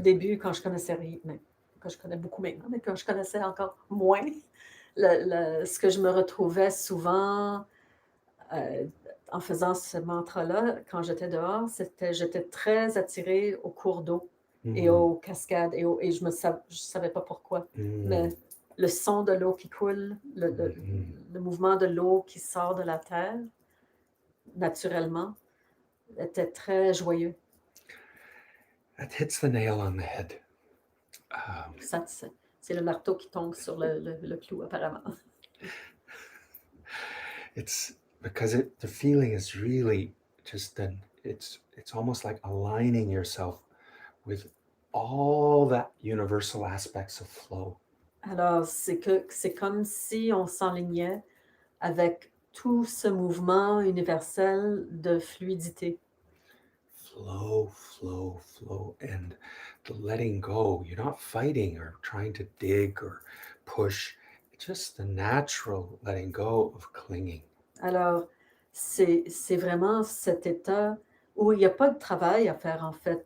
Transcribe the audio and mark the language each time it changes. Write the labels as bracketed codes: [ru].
[fr] début, quand je connaissais rien, mais que je connais beaucoup maintenant, mais quand je connaissais encore moins, ce que je me retrouvais souvent en faisant ce mantra-là, quand j'étais dehors, j'étais très attirée aux cours d'eau et aux cascades, et je savais pas pourquoi, mais le son de l'eau qui coule, le mouvement de l'eau qui sort de la terre, naturellement, était très joyeux. [en] That hits the nail on the head. [fr] C'est le marteau qui tombe sur le clou, apparemment. [en] It's because the feeling is really just then it's almost like aligning yourself with all that universal aspects of flow. [fr] Alors, c'est comme si on s'enlignait avec tout ce mouvement universel de fluidité. [en] Flow, flow, flow, and the letting go. You're not fighting or trying to dig or push. It's just the natural letting go of clinging. [fr] Alors, c'est vraiment cet état où il n'y a pas de travail à faire, en fait.